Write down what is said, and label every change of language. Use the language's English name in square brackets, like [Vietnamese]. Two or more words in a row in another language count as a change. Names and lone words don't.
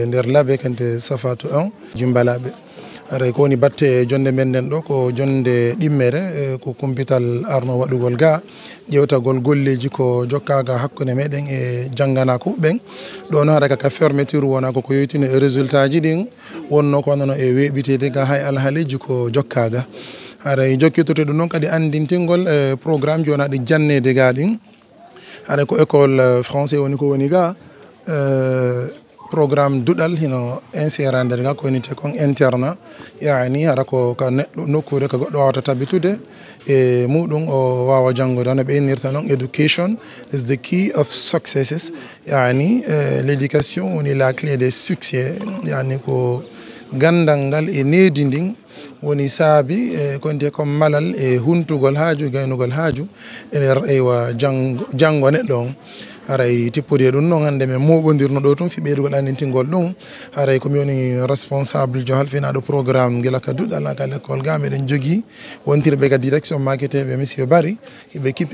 [Fula] nder laabe kante Safatou 1 Jumbalaɓe aray ko woni batte jonde men nden ɗo ko jonde ɗimmere ko kumpital arno waɗugol ga ƴewtagol golleji ko jokkaga hakkude meɗen e jangganaku ɓen ɗo noon haɗa kaka fermeture wona koko yeytino e résultat ji ɗin wonno ko wonnono e weɓitede ga hay alhaaleji ko jokkaga haɗa jokkitote ɗum noon kadi andintingol programme ji wona ɗi jannede ga ɗin haɗa ko [French] école français [Fula] woni ko woni ga programme duɗal hino inséré nder ga ko wonite kon internat yani haɗa ko ka neɗɗo nokkure ko goɗɗo wawata tabitude e muɗum o wawa janggude hono ɓe innirta noon [English] education is the key of successes [Fula] yani l'éducation woni [French] la clé des succès [Fula] yani ko gandal ngal e needi ndin woni saabi konte comme malal e huntugol haaju gaynugol haaju e nder eywa janggo neɗɗo on haray tippude ɗum noon hannde min moɓodirno ɗo tun fi ɓeydugol andintingol ɗum haray komi woni responsable jo halfinaɗo programme guila ka duɗal ka l'école ga meɗen jogui wontirɓe kadi direction maqueteɓe monsieur Bari hiɓe kippi